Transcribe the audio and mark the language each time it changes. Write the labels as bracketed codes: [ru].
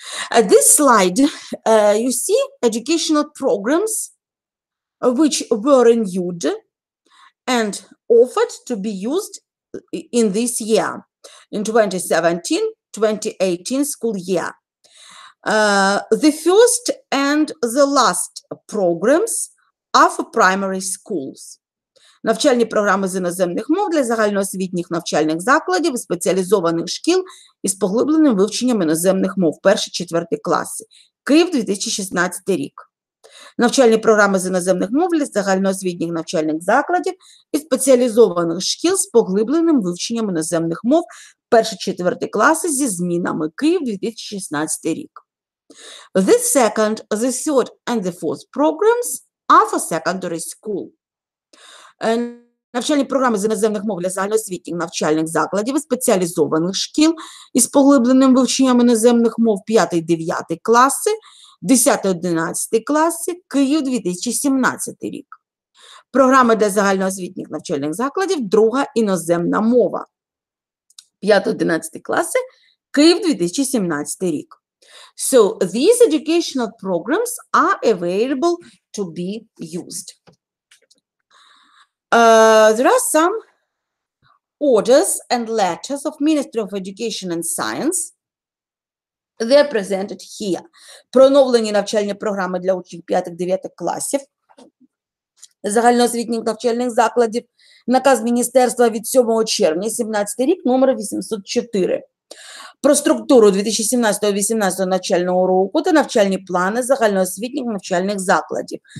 [en] At this slide, you see educational programs which were renewed and offered to be used in this year, in 2017-2018 school year. The first and the last programs are for primary schools. [uk] Навчальні програми з іноземних мов для загальноосвітніх навчальних закладів і спеціалізованих шкіл із поглибленим вивченням іноземних мов 1-4 класи. Київ, 2016 рік. Навчальні програми з іноземних мов для загальноосвітніх навчальних закладів і спеціалізованих шкіл з поглибленим вивченням іноземних мов 1-4 класи зі змінами. Київ, 2016 рік. [en] The second, the third and the fourth programs are for secondary school. [uk] Навчальні програми з іноземних мов для загальноосвітніх навчальних закладів і спеціалізованих шкіл із поглибленим вивченням іноземних мов 5-9 класи, 10-11 класи, Київ, 2017 рік. Програми для загальноосвітніх навчальних закладів, друга іноземна мова. 5-11 класи, Київ, 2017 рік. [en] So, these educational programs are available to be used. There are some orders and letters of Ministry of Education and Science. They are presented here. [uk] Про оновлені навчальні програми для учнів 5-9 класів загальноосвітніх навчальних закладів. Наказ Міністерства від 7 червня 2017 рік, номер 804. Про структуру 2017-2018 навчального року та навчальні плани загальноосвітніх навчальних закладів.